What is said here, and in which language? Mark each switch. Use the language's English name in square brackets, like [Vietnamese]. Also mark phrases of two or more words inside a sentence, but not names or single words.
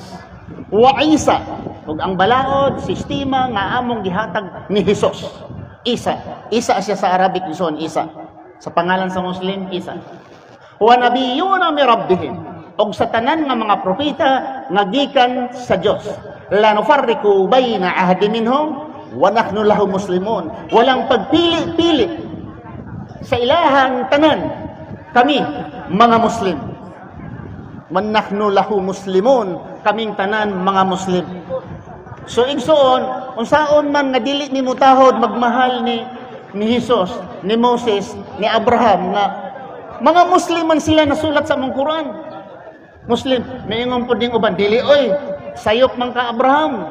[Arabic] وعيسى, [Cebuano] ug ang balaod, sistema nga among gihatag ni Jesus. Isa siya sa Arabic igsoon, Isa. Sa pangalan sa Muslim, Isa. [Arabic] والنبيون من ربهم, [Cebuano] ug sa tanan nga mga propeta nga gikan sa Dios. [Arabic] لا نفرق بين أحد منهم ونحن له مسلمون. [Cebuano] Walang pagpili-pili sa ilahang tanan, kami mga Muslim. [Arabic] من نحن له مسلمون, [Cebuano] kaming tanan mga Muslim. So igsoon, unsaon man nga dili ni mutahod magmahal ni Jesus, ni Moses, ni Abraham, nga mga Muslim man sila nasulat sa among Quran. Muslim, naingon po ding uban, dili oy, sayop man ka Abraham.